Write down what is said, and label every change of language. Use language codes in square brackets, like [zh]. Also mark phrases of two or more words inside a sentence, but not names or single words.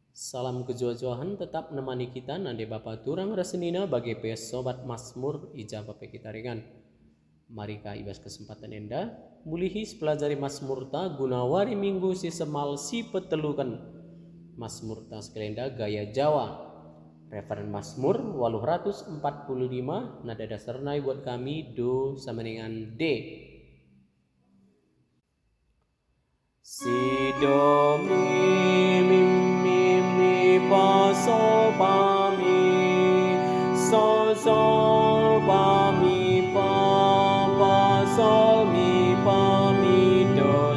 [btx] Salam kejuajuahan tetap menemani kita nande Bapa Turang Rasenina bagi pes sobat Mazmur ija bape kita ringan. Mari ka ibas kesempatan enda mulihis pelajari Mazmur ta gunawari minggu si semal si petelukan. Mazmur ta sekelenda gaya Jawa. Referen Mazmur 845 [id] nada dasarnya [btx] buat kami do samaningan D. Si do mi fa sol fa mi sol fa mi fa sol mi fa mi do